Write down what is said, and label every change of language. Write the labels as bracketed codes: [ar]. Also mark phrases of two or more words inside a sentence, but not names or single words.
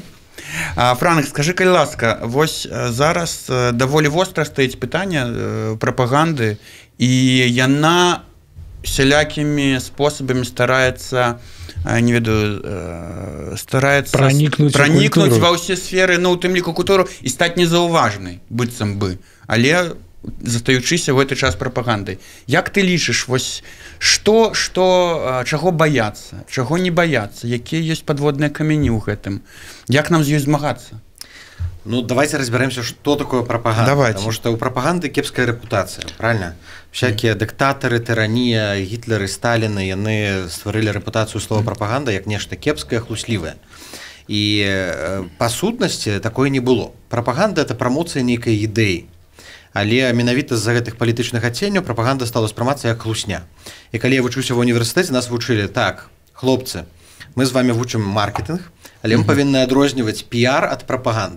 [be] Франак, скажы, калі ласка, вось зараз даволі востра стаіць пытанне прапаганды, і яна сялякімі спосабамі стараецца, не ведаю, стараецца пранікнуць ва ўсе сферы, ну, у тым ліку культуру, і стаць незаўважнай, быццам бы, але застаючыся ў гэты час прапагандай. Як ты лічыш, вось, чаго баяцца, чаго не баяцца, якія ёсць падводныя камені ў гэтым? Як нам з ёй змагацца? Ну, [ru] давайте разберемся, что такое пропаганда. Давайте. Потому что у пропаганды кепская репутация, правильно? Всякие диктаторы, тирания, [be] Гитлеры, Сталины, яны [ru] створили репутацию слова [be] пропаганда як нешта кепскае, хлуслівае. [ru] И по сутнасці такое не было. [be] Пропаганда – [ru] это промоция [be] нейкай ідэі. Але менавіта з-за гэтых палітычных адценняў прапаганда стала спрымацца як хлусня. І калі я вучыўся ва універсітэце, нас вучылі: так, хлопцы, мы з вами вучым маркетинг, але мы павінны адрозніваць піар ад прапаганды.